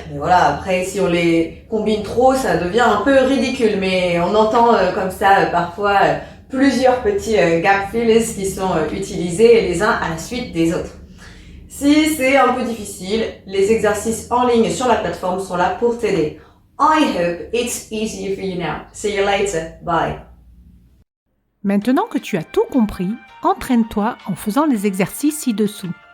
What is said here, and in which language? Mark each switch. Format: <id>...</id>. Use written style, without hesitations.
<fr>Mais voilà, après si on les combine trop, ça devient un peu ridicule. Mais on entend comme ça parfois plusieurs petits gap fillers qui sont utilisés les uns à la suite des autres. Si c'est un peu difficile, les exercices en ligne sur la plateforme sont là pour t'aider.</fr> <en>I hope it's easier for you now. See you later. Bye.</en> <fr>Maintenant que tu as tout compris, entraîne-toi en faisant les exercices ci-dessous.</fr>